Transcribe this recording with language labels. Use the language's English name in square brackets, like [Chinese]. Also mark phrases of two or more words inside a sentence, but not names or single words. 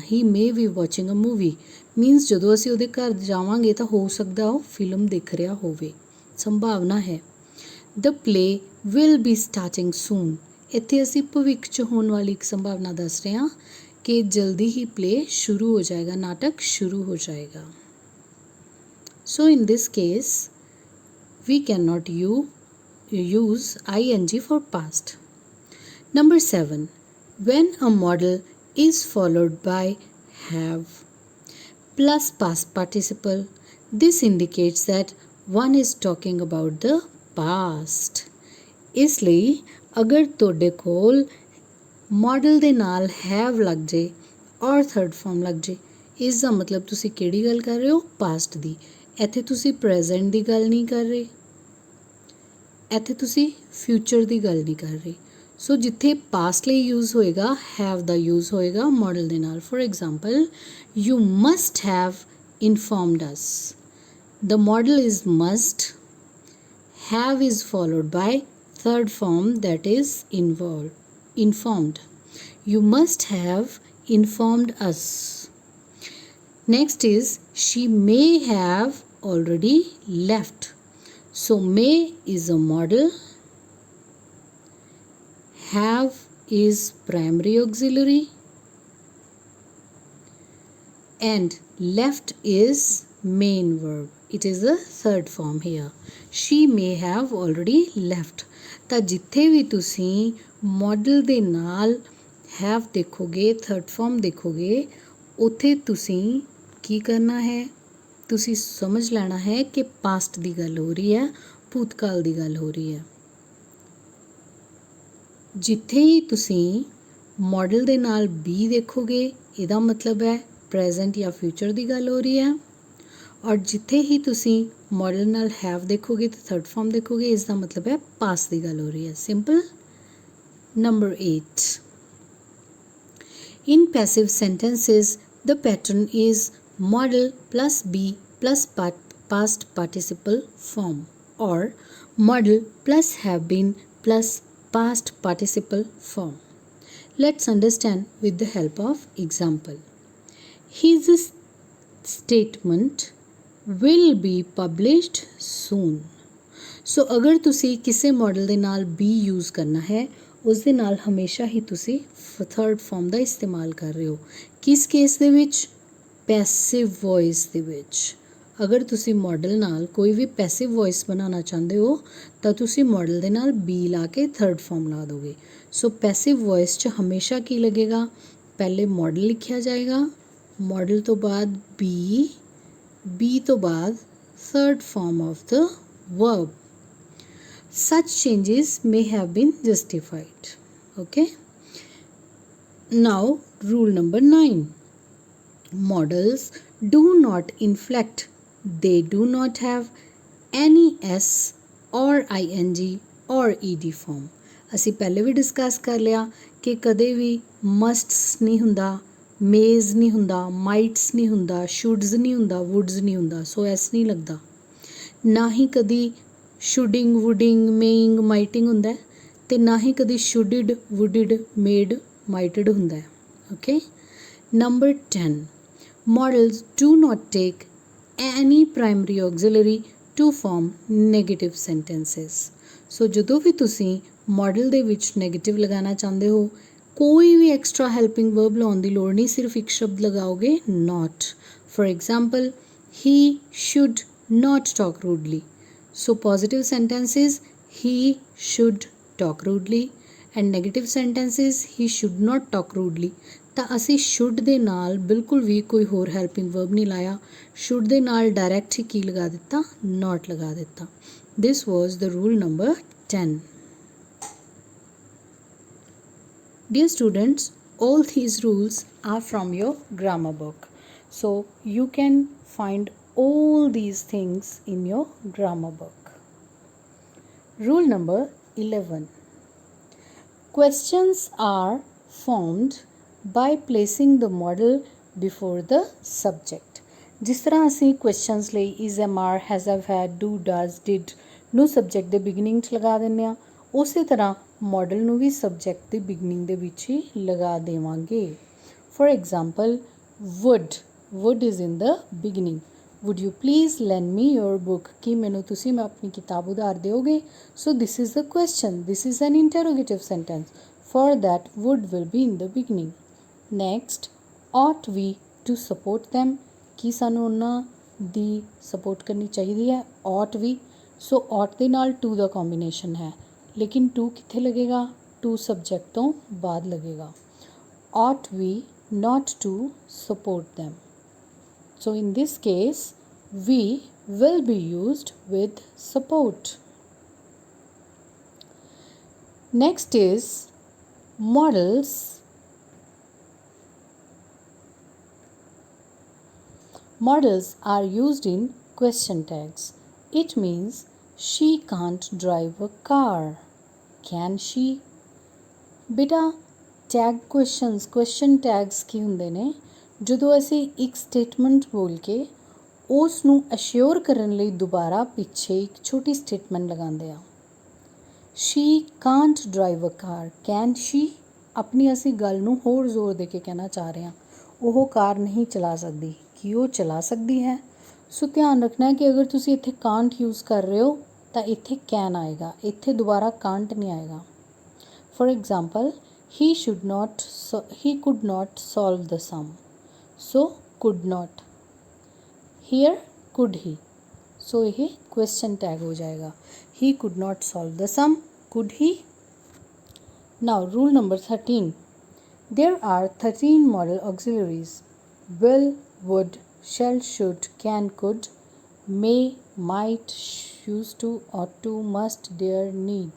[English] he may be watching a movie [Punjabi] ਮੀਨਸ ਜਦੋਂ ਅਸੀਂ ਉਹਦੇ ਘਰ ਜਾਵਾਂਗੇ ਤਾਂ ਹੋ ਸਕਦਾ ਉਹ ਫਿਲਮ ਦੇਖ ਰਿਹਾ ਹੋਵੇ, ਸੰਭਾਵਨਾ ਹੈ. [English] The play will be starting soon. [Punjabi] ਇੱਥੇ ਅਸੀਂ ਭਵਿੱਖ 'ਚ ਹੋਣ ਵਾਲੀ ਇੱਕ ਸੰਭਾਵਨਾ ਦੱਸ ਰਹੇ ਹਾਂ ਕਿ ਜਲਦੀ ਹੀ ਪਲੇ ਸ਼ੁਰੂ ਹੋ ਜਾਏਗਾ, ਨਾਟਕ ਸ਼ੁਰੂ ਹੋ ਜਾਏਗਾ. [English] so in this case we cannot use ing for past. Number 7. When a model is followed by have plus past participle, this indicates that one is talking about the past. [Punjabi] ਇਸ ਲਈ ਅਗਰ ਤੁਹਾਡੇ ਕੋਲ model ਦੇ ਨਾਲ have ਲੱਗ ਜੇ ਔਰ [English] third form [Punjabi] ਲੱਗ ਜੇ, ਇਸ ਦਾ ਮਤਲਬ ਤੁਸੀਂ ਕਿਹੜੀ ਗੱਲ ਕਰ ਰਹੇ ਹੋ? past ਦੀ. ਇੱਥੇ ਤੁਸੀਂ present ਦੀ ਗੱਲ ਨਹੀਂ ਕਰ ਰਹੇ, ਇੱਥੇ ਤੁਸੀਂ ਫਿਊਚਰ ਦੀ ਗੱਲ ਨਹੀਂ ਕਰ ਰਹੇ. ਸੋ ਜਿੱਥੇ ਪਾਸਟ ਲਈ ਯੂਜ਼ ਹੋਏਗਾ ਹੈਵ ਦਾ ਯੂਜ਼ ਹੋਏਗਾ ਮੋਡਲ ਦੇ ਨਾਲ. [English] For example, you must have informed us. The model is must. Have is followed by third form that is informed. You must have informed us. Next is she may have already left. So may is a model, have is primary auxiliary, and left is main verb. It is the third form here. She may have already left. [Punjabi] ਤਾਂ ਜਿੱਥੇ ਵੀ ਤੁਸੀਂ model ਦੇ ਨਾਲ have ਦੇਖੋਗੇ, [English] third form [Punjabi] ਦੇਖੋਗੇ, ਉੱਥੇ ਤੁਸੀਂ ਕੀ ਕਰਨਾ ਹੈ, ਤੁਸੀਂ ਸਮਝ ਲੈਣਾ ਹੈ ਕਿ past ਦੀ ਗੱਲ ਹੋ ਰਹੀ ਹੈ, ਭੂਤਕਾਲ ਦੀ ਗੱਲ ਹੋ ਰਹੀ ਹੈ। ਜਿੱਥੇ ਹੀ ਤੁਸੀਂ ਮੋਡਲ ਦੇ ਨਾਲ ਬੀ ਦੇਖੋਗੇ, ਇਹਦਾ ਮਤਲਬ ਹੈ ਪ੍ਰੈਜ਼ੈਂਟ ਜਾਂ ਫਿਊਚਰ ਦੀ ਗੱਲ ਹੋ ਰਹੀ ਹੈ। ਔਰ ਜਿੱਥੇ ਹੀ ਤੁਸੀਂ ਮੋਡਲ ਨਾਲ ਹੈਵ ਦੇਖੋਗੇ ਤੇ [English] third form [Punjabi] ਦੇਖੋਗੇ, ਇਸ ਦਾ ਮਤਲਬ ਹੈ ਪਾਸਟ ਦੀ ਗੱਲ ਹੋ ਰਹੀ ਹੈ। ਸਿੰਪਲ। [English] ਨੰਬਰ 8, in passive sentences the pattern is model plus be plus past participle form or model plus have been plus past participle form. Let's understand with the help of example. His statement will be published soon. [Punjabi] So ਅਗਰ ਤੁਸੀਂ ਕਿਸੀ ਮੋਡਲ ਦੇ ਨਾਲ be ਯੂਜ਼ ਕਰਨਾ ਹੈ, ਉਸ ਦੇ ਨਾਲ ਹਮੇਸ਼ਾ ਹੀ ਤੁਸੀਂ [English] third form [Punjabi] ਦਾ ਇਸਤੇਮਾਲ ਕਰ ਰਹੇ ਹੋ। ਕਿਸ ਕੇਸ ਦੇ ਵਿੱਚ? [English] passive voice [Punjabi] ਦੇ ਵਿੱਚ। ਅਗਰ ਤੁਸੀਂ ਮੋਡਲ ਨਾਲ ਕੋਈ ਭੀ [English] passive voice [Punjabi] ਬਣਾਨਾ ਚਾਹਤੇ ਹੋ ਤੋ ਤੁਸੀਂ ਮੋਡਲ ਦੇ ਨਾਲ ਬੀ ਲਾ ਕੇ [English] third form [Punjabi] ਲਾ ਦੋਗੇ। ਸੋ [English] passive voice [Punjabi] ਚ ਹਮੇਸ਼ਾ ਕੀ ਲੱਗੇਗਾ, ਪਹਿਲੇ ਮੋਡਲ ਲਿਖਾ ਜਾਏਗਾ, ਮੋਡਲ ਤੋਂ ਬਾਅਦ ਬੀ ਤੋਂ ਬਾਅਦ [English] third form of the verb. Such changes may have been justified. Okay. Now rule number 9. Models do not inflect. They do not have any s or ing or ed form. [Punjabi] ਅਸੀਂ ਪਹਿਲੇ ਵੀ ਡਿਸਕਸ ਕਰ ਲਿਆ ਕਿ ਕਦੇ ਵੀ ਮਸਟਸ ਨਹੀਂ ਹੁੰਦਾ, ਮੇਜ਼ ਨਹੀਂ ਹੁੰਦਾ, ਮਾਈਟਸ ਨਹੀਂ ਹੁੰਦਾ, ਸ਼ੁਡਸ ਨਹੀਂ ਹੁੰਦਾ, ਵੁਡਸ ਨਹੀਂ ਹੁੰਦਾ, ਸੋ ਐਸ ਨਹੀਂ ਲੱਗਦਾ। ਨਾ ਹੀ ਕਦੀ ਸ਼ੁਡਿੰਗ, ਵੁਡਿੰਗ, ਮੇਇੰਗ, ਮਾਈਟਿੰਗ ਹੁੰਦਾ ਤੇ ਨਾ ਹੀ ਕਦੀ ਸ਼ੁਡਿਡ, ਵੁਡਿਡ, ਮੇਡ, ਮਾਈਟਡ ਹੁੰਦਾ ਹੈ। ਓਕੇ। [English] ਨੰਬਰ 10, models do not take any primary auxiliary to form negative sentences. [Punjabi] ਸੋ ਜਦੋਂ ਵੀ ਤੁਸੀਂ ਮੋਡਲ ਦੇ ਵਿੱਚ ਨੈਗੇਟਿਵ ਲਗਾਉਣਾ ਚਾਹੁੰਦੇ ਹੋ, ਕੋਈ ਵੀ [English] extra helping verb [Punjabi] ਲਾਉਣ ਦੀ ਲੋੜ ਨਹੀਂ, ਸਿਰਫ ਇੱਕ ਸ਼ਬਦ ਲਗਾਓਗੇ, [English] not. For example, he should not talk rudely. So positive sentence is he should talk rudely and negative sentence is he should not talk rudely. [Punjabi] ਤਾਂ ਅਸੀਂ should ਦੇ ਨਾਲ ਬਿਲਕੁਲ ਵੀ ਕੋਈ ਹੋਰ [English] helping verb [Punjabi] ਨਹੀਂ ਲਾਇਆ, should ਦੇ ਨਾਲ ਡਾਇਰੈਕਟ ਹੀ ਕੀ ਲਗਾ ਦਿੱਤਾ, not ਲਗਾ ਦਿੱਤਾ। [English] This was the rule number 10. Dear students, all these rules are from your grammar book. So you can find all these things in your grammar book. Rule number 11. Questions are formed by placing the model before the subject. [Hindi] जिस तरह [Punjabi] ਅਸੀਂ questions ਲਈ [English] is, am, are, has, have, had, do, does, did [Punjabi] ਨੂੰ subject ਦੇ beginning 'ਚ ਲਗਾ ਦਿੰਦੇ ਆ, ਉਸੇ ਤਰ੍ਹਾਂ model ਨੂੰ ਵੀ subject ਦੇ beginning ਦੇ ਵਿੱਚ ਹੀ ਲਗਾ ਦੇਵਾਂਗੇ। [English] For example, would is in the beginning. Would you please lend me your book? [Punjabi] ਕਿ ਮੈਂਨੇ ਤੁਸੀਂ ਮੈਂ ਅਪਨੀ ਕਿਤਾਬ ਉਧਾਰ ਦੋਗੇ? [English] So this is the question. This is an interrogative sentence. For that, would will be in the beginning. Next, ought we to support them? [Punjabi] ਕਿ ਸਾਨੂੰ ਉਨ੍ਹਾਂ ਦੀ support ਕਰਨੀ ਚਾਹੀਏ ਹੈ, [English] ought we. So ought [Punjabi] ਦੇ ਨਾਲ to ਦਾ combination ਹੈ, ਲੇਕਿਨ to ਕਿੱਥੇ ਲੱਗੇਗਾ? [English] To subject [Punjabi] ਤੋਂ ਬਾਅਦ ਲੱਗੇਗਾ। [English] Ought we not to support them? So in this case, we will be used with support. Next is models. Models are used in question tags. It means she can't drive a car. Can she? [Punjabi] बेटा [English] tag questions, question tags [Punjabi] ਕੀ ਹੁੰਦੇ ਨੇ? ਜਦੋਂ ਅਸੀਂ ਇੱਕ ਸਟੇਟਮੈਂਟ ਬੋਲ ਕੇ ਉਸ ਨੂੰ ਅਸ਼ਿਓਰ ਕਰਨ ਲਈ ਦੁਬਾਰਾ ਪਿੱਛੇ ਇੱਕ ਛੋਟੀ ਸਟੇਟਮੈਂਟ ਲਗਾਉਂਦੇ ਆ। [English] She can't drive a car, can she? [Punjabi] ਆਪਣੀ ਅਸੀਂ ਗੱਲ ਨੂੰ ਹੋਰ ਜ਼ੋਰ ਦੇ ਕੇ ਕਹਿਣਾ ਚਾਹ ਰਹੇ ਹਾਂ, ਉਹ ਕਾਰ ਨਹੀਂ ਚਲਾ ਸਕਦੀ, ਕੀ ਉਹ ਚਲਾ ਸਕਦੀ ਹੈ? ਸੋ ਧਿਆਨ ਰੱਖਣਾ ਹੈ ਕਿ ਅਗਰ ਤੁਸੀਂ ਇੱਥੇ ਕਾਂਟ ਯੂਜ਼ ਕਰ ਰਹੇ ਹੋ ਤਾਂ ਇੱਥੇ ਕੈਨ ਆਏਗਾ, ਇੱਥੇ ਦੁਬਾਰਾ ਕਾਂਟ ਨਹੀਂ ਆਏਗਾ। [English] for example, he could not solve the sum. So could not. Here could he. [Hindi] So ये [English] question tag [Hindi] हो जाएगा. [English] He could not solve the sum. Could he? Now rule number 13. There are 13 modal auxiliaries. Will, would, shall, should, can, could, may, might, used to, ought to, must, dare, need.